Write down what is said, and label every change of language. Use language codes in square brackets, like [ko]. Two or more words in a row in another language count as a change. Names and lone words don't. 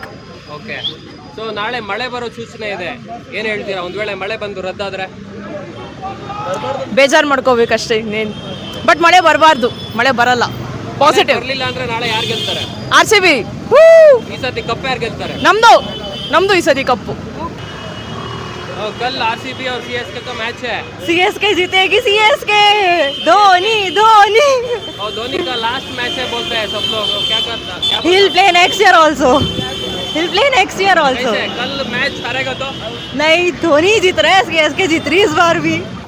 [kn] ಓಕೆ, ಸೊ ನಾಳೆ ಮಳೆ ಬರೋ ಸೂಚನೆ ಇದೆ. ಏನ್ ಹೇಳ್ತೀರಾ? ಒಂದ್ ವೇಳೆ ಮಳೆ ಬಂದು ರದ್ದಾದ್ರೆ ಬೇಜಾರು ಮಾಡ್ಕೋಬೇಕಷ್ಟೇ ಇನ್ನೇನು. ಬಟ್ ಮಳೆ ಬರಬಾರ್ದು, ಮಳೆ ಬರಲ್ಲ. ಪಾಸಿಟಿವ್. ಬರಲಿಲ್ಲ ಅಂದ್ರೆ ನಾಳೆ ಯಾರು ಗೆಲ್ತಾರೆ? RCB. ಈ ಸತಿ ಕಪ್ ಯಾರು ಗೆಲ್ತಾರೆ? ನಮ್ದು ಈ ಸತಿ ಕಪ್ಪು. [hi] कल RCB और CSK का मैच है. CSK जीतेगी. CSK धोनी. और धोनी का लास्ट मैच है बोलते हैं सब लोग. क्या करता? [en] He'll play next year also. [hi] कैसे? कल मैच हारेगा तो? नहीं, धोनी जीत रहा है. CSK जीत रही इस बार भी.